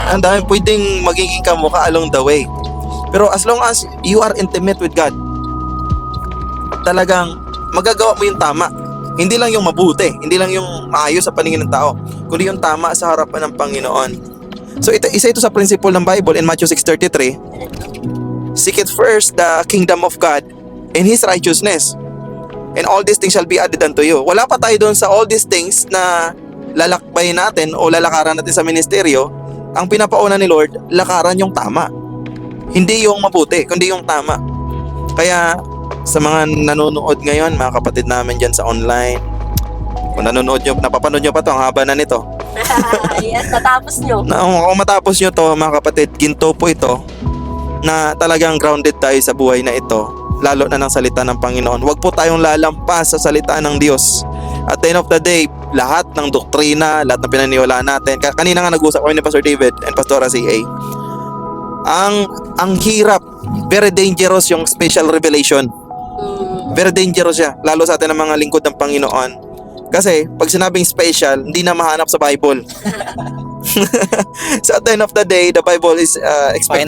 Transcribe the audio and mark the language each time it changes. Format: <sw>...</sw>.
<tl>ang daming pwedeng magiging kamukha along the way. Pero</tl> <en>as long as you are intimate with God,</en> <tl>talagang magagawa mo yung tama. Hindi lang yung mabuti, hindi lang yung maayos sa paningin ng tao, kundi yung tama sa harapan ng Panginoon. So isa ito sa principle ng Bible in Matthew 6:33.</tl> <en>Seek it first the kingdom of God and His righteousness, and all these things shall be added unto you.</en> <tl>Wala pa tayo doon sa</tl> <en>all these things</en> <tl>na lalakbayin natin o lalakaran natin sa ministeryo. Ang pinapauna ni Lord, lakaran yung tama. Hindi yung mabuti, kundi yung tama. Kaya sa mga nanonood ngayon, mga kapatid namin dyan sa online, kung nanonood nyo, napapanood nyo pa to, ang haba na nito. Yes, natapos nyo. Kung matapos nyo to, mga kapatid, ginto po ito na talagang grounded tayo sa buhay na ito, lalo na ng salita ng Panginoon. Huwag po tayong lalampas sa salita ng Diyos.</tl> <en>At the end of the day,</en> <tl>lahat ng doktrina, lahat ng pinaniwalaan natin, kanina nga nag-usap kami ni Pastor David and Pastora C.A., ang hirap,</tl> <en>very dangerous</en> <tl>yung special revelation. Very dangerous siya, lalo sa atin ng mga lingkod ng Panginoon. Kasi pag sinabing special, hindi na mahanap sa Bible.</tl> <en>So at the end of the day, the Bible is expected</en>